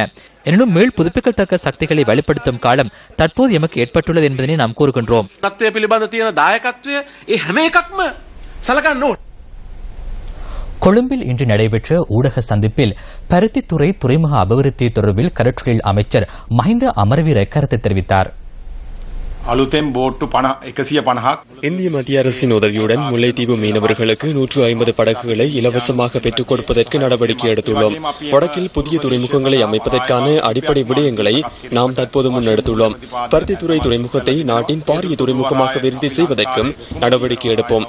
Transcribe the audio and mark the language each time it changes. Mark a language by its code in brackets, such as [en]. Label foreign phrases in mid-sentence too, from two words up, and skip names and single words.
[ta] எனினும் மேல் புதுப்பிக்கத்தக்க சக்திகளை வெளிப்படுத்தும் காலம் தற்போது எமக்கு ஏற்பட்டுள்ளது என்பதனை நாம் கூறுகின்றோம். கொழும்பில் இன்று நடைபெற்ற ஊடக சந்திப்பில் பருத்தித்துறை துறைமுக அபிவிருத்தி தொடர்பில் கடற்றொழில் அமைச்சர் மஹிந்த அமரவீர கருத்து தெரிவித்தார். [si] අලුතෙන් බෝට්ටු 150ක් [ta] இந்திய மத்திய அரசின் உதவியுடன் முல்லைத்தீவு மீனவர்களுக்கு 150 படகுகளை இலவசமாக பெற்றுக் கொடுப்பதற்கு நடவடிக்கை எடுத்துள்ளோம். வடக்கில் புதிய துறைமுகங்களை அமைப்பதற்கான அடிப்படை விடயங்களை நாம் தற்போது முன்னெடுத்துள்ளோம். பருத்தித்துறை துறைமுகத்தை நாட்டின் பாரிய துறைமுகமாக விருத்தி செய்வதற்கும் நடவடிக்கை எடுப்போம்.